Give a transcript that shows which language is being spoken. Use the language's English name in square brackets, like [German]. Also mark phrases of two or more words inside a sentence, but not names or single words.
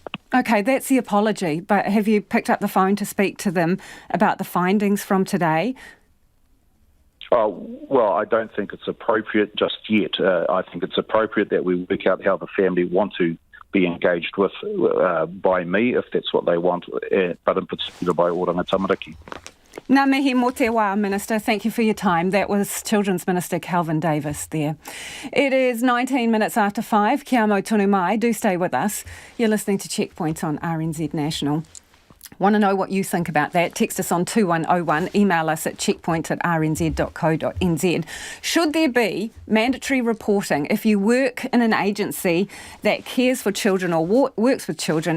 [English] OK, that's the apology, but have you picked up the phone to speak to them about the findings from today? Well, I don't think it's appropriate just yet. I think it's appropriate that we work out how the family want to be engaged with by me, if that's what they want, but in particular by Oranga Tamariki. [Māori] Ngā mihi mō te wā, Minister. [English] Thank you for your time. That was Children's Minister Kelvin Davis there. It is 19 minutes after 5. [Māori] Kia mau tonu mai. [English] Do stay with us. You're listening to Checkpoint on RNZ National. Want to know what you think about that? Text us on 2101, email us at checkpoint@rnz.co.nz. Should there be mandatory reporting if you work in an agency that cares for children or works with children?